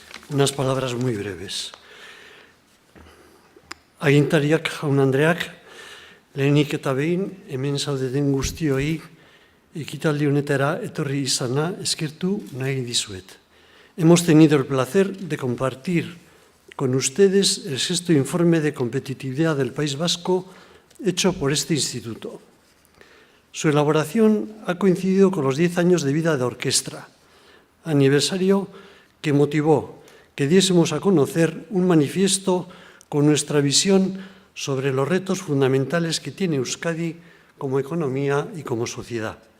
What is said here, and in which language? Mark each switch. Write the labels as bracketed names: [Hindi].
[Spanish] Unas palabras muy breves. [Basque] Agintariak jaun-andreak, lehenik eta behin, hemen zaudeten guztioi, ekitaldi honetara etorri izana eskertu nahi dizuet. [Spanish] Hemos tenido el placer de compartir con ustedes el 6º informe de competitividad del País Vasco hecho por este instituto. Su elaboración ha coincidido con los 10 años de vida de Orquestra, aniversario que motivó que diésemos a conocer un manifiesto con nuestra visión sobre los retos fundamentales que tiene Euskadi como economía y como sociedad.